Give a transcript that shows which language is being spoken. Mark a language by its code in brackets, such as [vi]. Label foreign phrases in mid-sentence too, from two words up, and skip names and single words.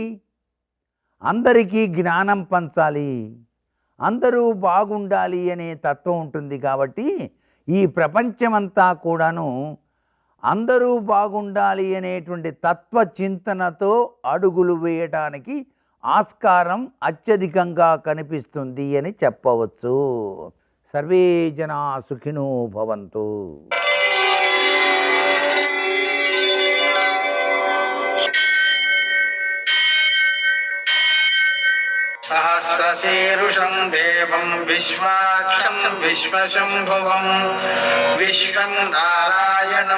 [te] అందరికీ జ్ఞానం పంచాలి, అందరూ బాగుండాలి అనే తత్వం ఉంటుంది. కాబట్టి ఈ ప్రపంచమంతా కూడాను అందరూ బాగుండాలి అనేటువంటి తత్వచింతనతో అడుగులు వేయడానికి ఆస్కారం అత్యధికంగా కనిపిస్తుంది అని చెప్పవచ్చు. [sa] సర్వే జనా సుఖినో భవంతు. सहस्रशीर्षं देवं विश्वाक्षं विश्वशम्भुवं विश्वं नारायणं